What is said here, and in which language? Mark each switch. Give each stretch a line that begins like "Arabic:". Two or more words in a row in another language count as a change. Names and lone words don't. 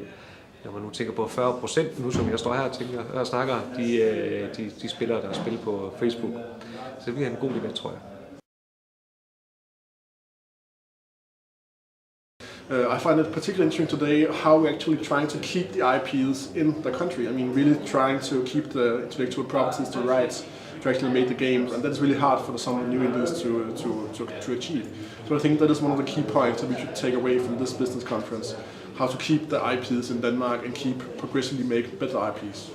Danish: Når man nu tænker på 40% nu, som jeg står her og snakker, de spillere, der spiller på Facebook. Så det bliver en god debat, tror jeg.
English: I find it particularly interesting today how we're actually trying to keep the IPs in the country. I mean, really trying to keep the intellectual properties, the rights to actually make the games, and that's really hard for some new indies to achieve. So I think that is one of the key points that we should take away from this business conference: how to keep the IPs in Denmark and keep progressively make better IPs.